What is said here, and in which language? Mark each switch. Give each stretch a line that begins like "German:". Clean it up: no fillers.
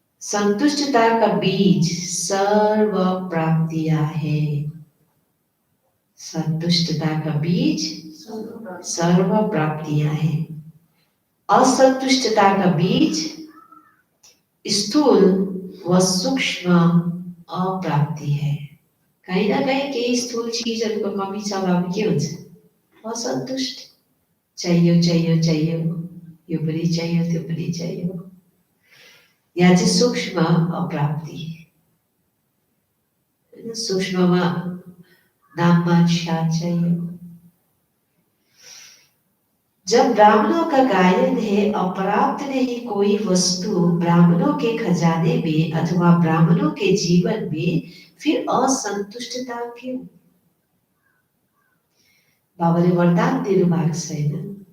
Hindi: संतुष्टता का बीज सर्व प्राप्तियां है। संतुष्टता का बीज सर्व प्राप्तियां है। असंतुष्टता का बीज स्थूल व सूक्ष्म अप्राप्ति है।
Nepali: कहीं ना कहीं केही स्थूल चीजहरूको कमी छ भने के हुन्छ, असन्तुष्ट। चाहियो चाहियो चाहियो, यो पनि चाहियो त्यो पनि चाहियो। यहाँ चाहिँ सूक्ष्म अप्राप्ति। सूक्ष्ममा नाममा शांत चाहिए।
Hindi: जब ब्राह्मणों का गायन है अप्राप्त नहीं कोई वस्तु ब्राह्मणों के खजाने में अथवा ब्राह्मणों के जीवन में, फिर असंतुष्टता क्यों।
Nepali: बाबाले वरदान दिनु भएको छैन।